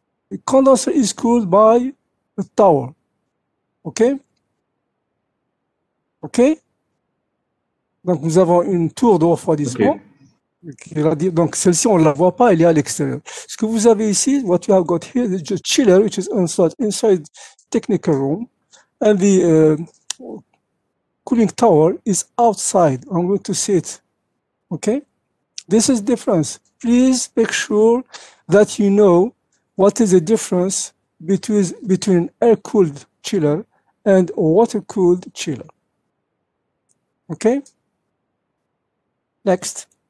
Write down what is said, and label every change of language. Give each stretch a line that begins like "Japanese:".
English: The condenser is cooled by a tower. OK? OK?
French: Donc, nous avons une tour de refroidissement. Okay. Donc, celle-ci, on ne la voit pas, elle est à l'extérieur. Ce que vous avez ici,
English: what you have got here, is just chiller, which is inside technical room, and the cooling tower is outside. I'm going to see it. Okay? This is difference. Please make sure that you know what is the difference between air-cooled chiller and water-cooled chiller. Okay? Next.